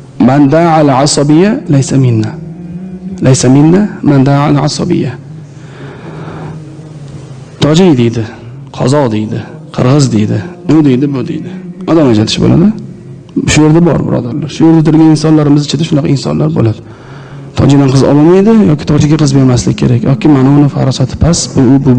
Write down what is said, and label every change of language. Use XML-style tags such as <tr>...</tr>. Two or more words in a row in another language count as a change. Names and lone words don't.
<ar>من دعا إلى العصبية ليس منا. ليس منا من دعا إلى العصبية.</ar> <uz>Tojik deydi, qozoq deydi, qirg'iz deydi, u deydi, bu deydi. Odam ajratish bo'ladi. Shu yerda bor, birodarlar. Shu yerda turgan insonlarimiz ichida shunaqa insonlar bo'ladi. Tojikdan qiz olmaydi yoki tojikga qiz bermaslik kerak yoki mana uni farosati past, bu.</uz>